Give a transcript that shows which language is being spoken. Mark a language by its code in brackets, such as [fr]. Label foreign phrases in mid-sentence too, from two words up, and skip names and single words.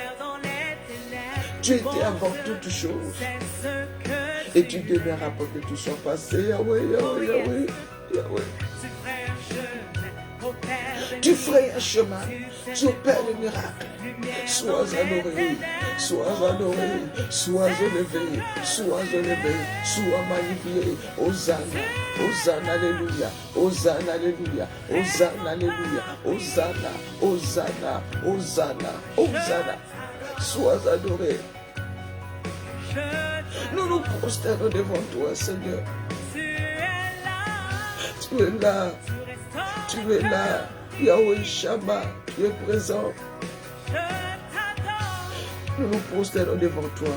[fr] Tu étais avant toutes choses. Et tu demeures après que tout soit passé. Yahweh, Yahweh, Yahweh, Yahweh. Tu ferais un chemin, tu opères le miracle. Sois adoré, sois adoré, sois élevé, sois élevé, sois magnifié. Hosanna, Hosanna, Alléluia, Hosanna, Alléluia, Hosanna, Alléluia, Hosanna, Hosanna, Hosanna, Hosanna. Sois adoré. Nous nous prosternons devant toi, Seigneur. Tu es là. Tu es là. [he] Yahweh Shammah, [fr] tu es présent. Nous nous prosternons devant toi.